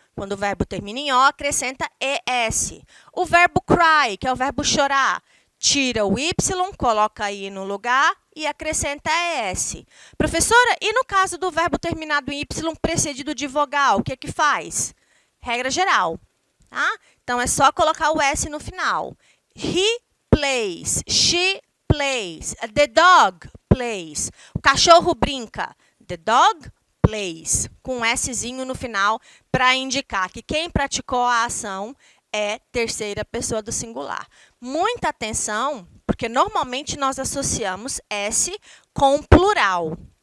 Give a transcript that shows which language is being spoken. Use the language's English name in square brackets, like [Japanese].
[Portuguese] Quando o verbo termina em O, acrescenta ES. O verbo cry, que é o verbo chorar, tira o Y, coloca aí no lugar e acrescenta ES. Professora, e no caso do verbo terminado em Y precedido de vogal, o que que faz? Regra geral, tá? Então, é só colocar o S no final. [English] He plays, she plays, the dog plays. [Portuguese] O cachorro brinca, [English] the dog plays, [Portuguese] com um Szinho no final para indicar que quem praticou a ação é terceira pessoa do singular. Muita atenção, porque normalmente nós associamos S com plural.